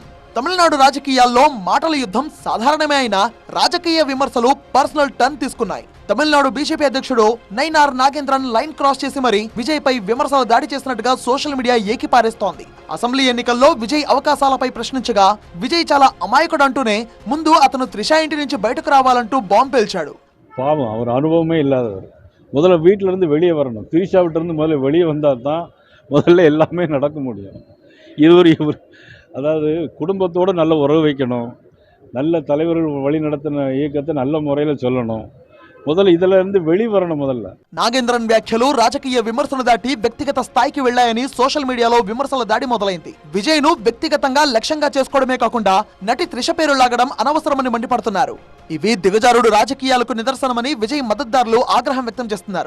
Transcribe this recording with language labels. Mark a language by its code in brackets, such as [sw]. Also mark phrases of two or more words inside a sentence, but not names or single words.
[te] తమిళనాడు రాజకీయాల్లో మాటల యుద్ధం సాధారణమే అయినా రాజకీయ విమర్శలు [en] personal turn [te] తీసుకున్నాయి. తమిళనాడు బీజేపీ అధ్యక్షుడు నైనార్ నాగేంద్రన్ [en] line cross [te] చేసి మరి విజయ్ పై విమర్శలు దాడి చేసినట్టుగా [en] social media [te] ఏకిపారేస్తోంది. అసెంబ్లీ ఎన్నికల్లో విజయ్ అవకాశాలపై ప్రశ్నించగా విజయ్ చాలా అమాయకుడు అంటూనే ముందు అతను త్రిషా ఇంటి నుంచి బయటకు రావాలంటూ బాంబు పేల్చాడు. [ta] பாவம், அவர் அனுபவமே இல்லாதவர். முதல்ல வீட்டிலிருந்து வெளியே வரணும். திரிஷா விட்டிருந்து முதல்ல வெளியே வந்தால் தான் முதல்ல எல்லாமே நடக்க முடியும். இவர் அதாவது குடும்பத்தோடு நல்ல உறவு வைக்கணும், நல்ல தலைவர்கள் வழி நடத்தின இயக்கத்தை நல்ல முறையில் சொல்லணும். మొదలు ఇదలంది వెళ్ళివరణం మొదల. [te] నాగేంద్రన్ వ్యాఖ్యలు రాజకీయ విమర్శలు దాటి వ్యక్తిగత స్థాయికి వెళ్లాయని [en] social mediaలో [te] విమర్శల దాడి మొదలైంది. విజయ్ ను వ్యక్తిగతంగా లక్ష్యంగా చేసుకోవడమే కాకుండా నటి త్రిష పేరు లాగడం అనవసరమని మండిపడుతున్నారు. ఇవి దిగజారుడు రాజకీయాలకు నిదర్శనమని విజయ్ మద్దతుదారులు ఆగ్రహం వ్యక్తం చేస్తున్నారు.